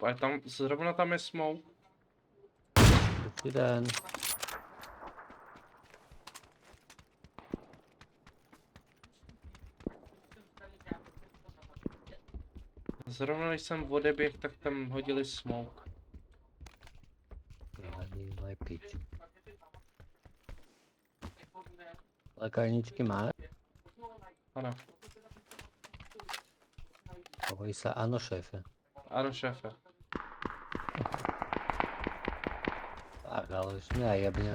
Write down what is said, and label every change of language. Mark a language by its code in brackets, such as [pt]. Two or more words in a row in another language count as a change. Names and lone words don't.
[cs] A tam, zrovna tam je smoke. Dobrý den. Zrovna když jsem odeběh, tak tam hodili smoke. Nevadí, maj pič. Lekárničky máš? Ano, [sk] Hovorí sa áno, šéfe. [cs] ano šéfe. [sk] Tak, ale už mňa jebne.